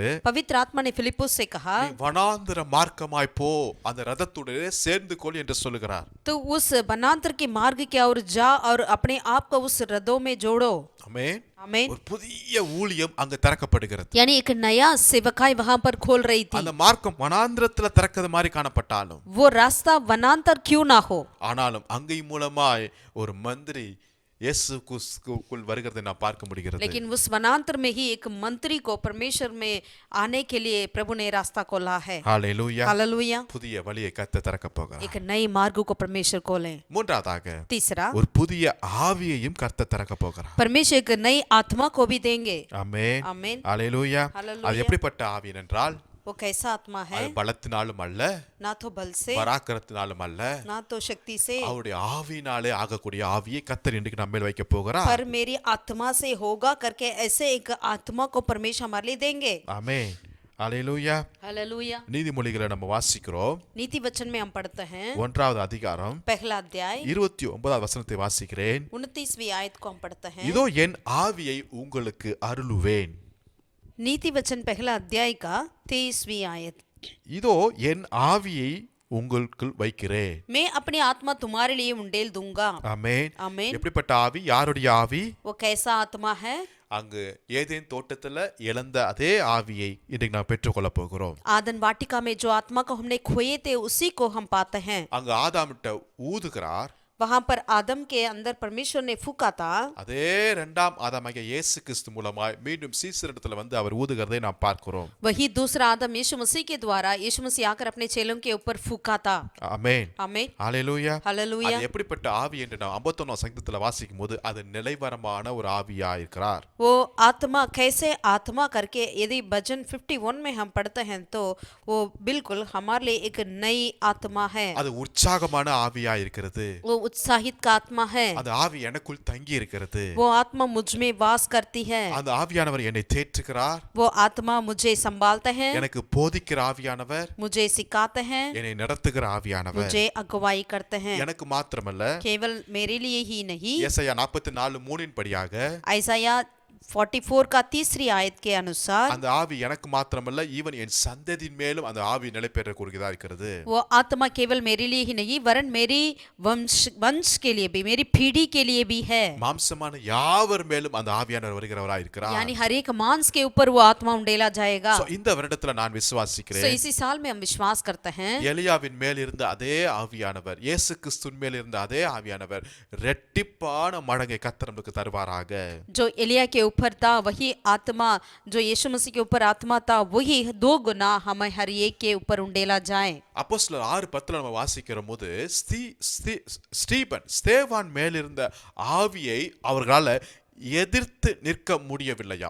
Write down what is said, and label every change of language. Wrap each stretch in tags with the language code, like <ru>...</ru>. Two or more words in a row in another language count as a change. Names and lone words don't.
<hi>पवित्र आत्मा ने फिलिप्पुस से कहा,</hi> <ta>நீ வனாந்திர மார்க்கமாய் போ, அந்த ரதத்துடனே சேர்ந்து கொள் என்று சொல்லுகிறார்.</ta> <hi>तो उस वनांतर के मार्ग की ओर जा और अपने आप को उस रथों में जोड़ो.</hi> <ta>ஆமென்.</ta> <hi>आमीन.</hi> <ta>ஒரு புதிய ஊழியம் அங்கு திறக்கப்படுகிறது.</ta> <hi>यानी एक नया सेवकाई वहां पर खोल रही थी.</hi> <ta>அந்த மார்க்கம் வனாந்திரத்துல திறக்கிறது மாதிரி காணப்பட்டாலும்,</ta> <hi>वो रास्ता वनांतर क्यों ना हो,</hi> <ta>ஆனாலும் அங்கை மூலமாய் ஒரு மந்திரி இயேசுக்குள் வருகிறதை நான் பார்க்க முடிகிறது.</ta> <hi>लेकिन उस वनांतर में ही एक मंत्री को परमेश्वर में आने के लिए प्रभु ने रास्ता खोला है.</hi> <ta>ஹalleluya.</ta> <hi>हालेलुया.</hi> <ta>புதிய வழியை கர்த்தர் திறக்க போகிறார்.</ta> <hi>एक नई मार्ग को परमेश्वर खोले.</hi> <ta>மூன்றாவதாக</ta> <hi>तीसरा,</hi> <ta>ஒரு புதிய ஆவியையும் கர்த்தர் திறக்க போகிறார்.</ta> <hi>परमेश्वर एक नई आत्मा को भी देंगे.</hi> <ta>ஆமென்.</ta> <hi>आमीन.</hi> <ta>ஹalleluya. ஹalleluya. அது எப்படிப்பட்ட ஆவி என்றால்,</ta> <hi>वो कैसा आत्मा है?</hi> <ta>அது பலத்தினாலும் அல்ல,</ta> <hi>ना तो बल से,</hi> <ta>பராக்கிரத்தினாலும் அல்ல,</ta> <hi>ना तो शक्ति से,</hi> <ta>அவருடைய ஆவியினாலே ஆகக்கூடிய ஆவியை கர்த்தர் இன்றைக்கு நம்ம மேல் வைக்க போகிறார்.</ta> <hi>पर मेरी आत्मा से होगा करके ऐसे एक आत्मा को परमेश्वर हमारे लिए देंगे.</hi> <ta>ஆமென். ஹalleluya.</ta> <hi>हालेलुया.</hi> <ta>நீதிமொழிகளை நம்ம வாசிக்கிறோம்.</ta> <hi>नीति वचन में हम पढ़ते हैं,</hi> <ta>1வது அதிகாரம்</ta> <hi>पहला अध्याय</hi> <ta>29வது வசனத்தை வாசிக்கிறேன்.</ta> <hi>29वीं आयत को हम पढ़ते हैं.</hi> <ta>இதோ என் ஆவியை உங்களுக்கு அருளுவேன்.</ta> <hi>नीति वचन पहला अध्याय का 23वीं आयत.</hi> <ta>இதோ என் ஆவியை உங்களுக்குள் வைக்கிறேன்.</ta> <hi>मैं अपनी आत्मा तुम्हारे लिए उंडेल दूंगा.</hi> <ta>ஆமென்.</ta> <hi>आमीन.</hi> <ta>எப்படிப்பட்ட ஆவி? யாருடைய ஆவி?</ta> <hi>वो कैसा आत्मा है?</hi> <ta>அங்கு ஏதேன் தோட்டத்துல இழந்த அதே ஆவியை இன்றைக்கு நாம் பெற்றுக்கொள்ள போகிறோம்.</ta> <hi>आदन वाटिका में जो आत्मा को हमने खोए थे उसी को हम पाते हैं.</hi> <ta>அங்கு ஆதாமிட்ட ஊதுகிறார்.</ta> <hi>वहां पर आदम के अंदर परमेश्वर ने फूका था.</hi> <ta>அதே இரண்டாம் ஆதாமாகிய இயேசு கிறிஸ்து மூலமாய் மீண்டும் சீசரிடத்துல வந்து அவர் ஊதுகிறதை நாம் பார்க்கிறோம்.</ta> <hi>वही दूसरा आदम यीशु मसीह के द्वारा यीशु मसीह आकर अपने चेलों के ऊपर फूका था.</hi> <ta>ஆமென்.</ta> <hi>आमीन.</hi> <ta>ஹalleluya.</ta> <hi>हालेलुया.</hi> <ta>அது எப்படிப்பட்ட ஆவி என்று நாம் 51ஆம் சங்கீதத்துல வாசிக்கும் போது அது நிலைவரமான ஒரு ஆவியா இருக்கிறார்.</ta> <hi>वो आत्मा कैसे आत्मा करके यदि भजन 51 में हम पढ़ते हैं तो वो बिल्कुल हमारे लिए एक नई आत्मा है.</hi> <ta>அது உற்சாகமான ஆவியா இருக்கிறது.</ta> <hi>वो उत्साहित का आत्मा है.</hi> <ta>அந்த ஆவி எனக்குள் தங்கி இருக்கிறது.</ta> <hi>वो आत्मा मुझ में वास करती है.</hi> <ta>அந்த ஆவியானவர் என்னை தேற்றுகிறார்.</ta> <hi>वो आत्मा मुझे संभालते हैं.</hi> <ta>எனக்கு போதிக்கிற ஆவியானவர்,</ta> <hi>मुझे सिखाते हैं.</hi> <ta>என்னை நடத்துகிற ஆவியானவர்.</ta> <hi>मुझे अगुवाई करते हैं.</hi> <ta>எனக்கு மாத்திரமல்ல,</ta> <hi>केवल मेरे लिए ही नहीं,</hi> <ta>ஏசாயா 44:3 படியாக</ta> <hi>ऐसाया 44 का तीसरी आयत के अनुसार</hi> <ta>அந்த ஆவி எனக்கு மாத்திரமல்ல ஈவன் என் சந்ததியின் மேலும் அந்த ஆவி நிலை பெற கூடியதா இருக்கிறது.</ta> <hi>वो आत्मा केवल मेरे लिए ही नहीं वरन मेरी वंश के लिए भी मेरी पीढ़ी के लिए भी है.</hi> <ta>மாம்சமான யாவர் மேலும் அந்த ஆவியானவர் வருகிறவராய் இருக்கிறார்.</ta> <hi>यानी हर एक मांस के ऊपर वो आत्मा उंडेला जाएगा.</hi> <ta>இந்த வருடத்துல நான் விசுவாசிக்கிறேன்.</ta> <hi>So इसी साल में हम विश्वास करते हैं</hi> <ta>எலியாவின் மேல் இருந்த அதே ஆவியானவர் இயேசு கிறிஸ்துவின் மேல் இருந்த அதே ஆவியானவர் இரட்டிப்பான மடங்கை கர்த்தர் நமக்கு தருவாராக.</ta> <hi>जो एलिया के ऊपर था वही आत्मा जो यीशु मसीह के ऊपर आत्मा था वही 2 गुना हमें हर एक के ऊपर उंडेला जाए.</hi> <ta>அப்போஸ்தலர் 6:10 நம்ம வாசிக்கிற போது ஸ்தேவான் மேல் இருந்த ஆவியை அவர்களால் எதிர்த்து நிற்க முடியவில்லையாம்.</ta>